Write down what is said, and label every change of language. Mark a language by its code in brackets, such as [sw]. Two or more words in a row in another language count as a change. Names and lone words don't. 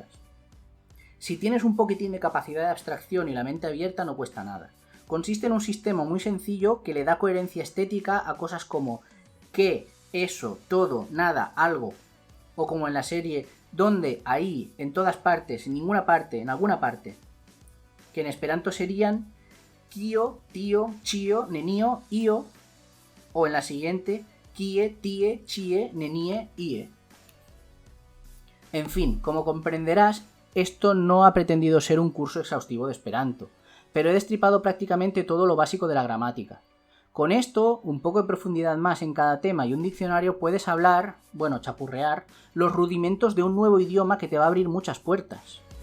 [es] Si tienes un poquitín de capacidad de abstracción y la mente abierta no cuesta nada. Consiste en un sistema muy sencillo que le da coherencia estética a cosas como que, eso, todo, nada, algo, o como en la serie donde, ahí, en todas partes, en ninguna parte, en alguna parte, que en esperanto serían [eo] kio, tío, chio, nenio, io, [es] o en la siguiente [eo] kie, tie, chie, nenie, ie. [es] En fin, como comprenderás, esto no ha pretendido ser un curso exhaustivo de esperanto, pero he destripado prácticamente todo lo básico de la gramática. Con esto, un poco de profundidad más en cada tema y un diccionario, puedes hablar, bueno, chapurrear, los rudimentos de un nuevo idioma que te va a abrir muchas puertas.